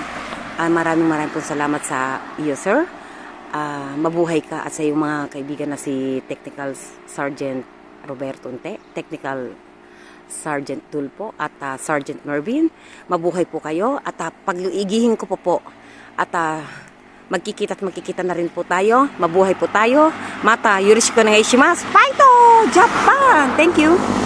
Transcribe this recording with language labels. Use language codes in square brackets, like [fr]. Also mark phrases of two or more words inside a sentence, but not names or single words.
[tl] Maraming po salamat sa iyo, sir. Mabuhay ka at sa iyong mga kaibigan na si Technical Sergeant Roberto Unte, Technical Sergeant Tulpo at Sergeant Mervin. Mabuhay po kayo at pag-iigihin ko po at magkikita na rin po tayo. Mabuhay po tayo. [ja] またよろしくお願いします. [en] Fight! Japan! Thank you!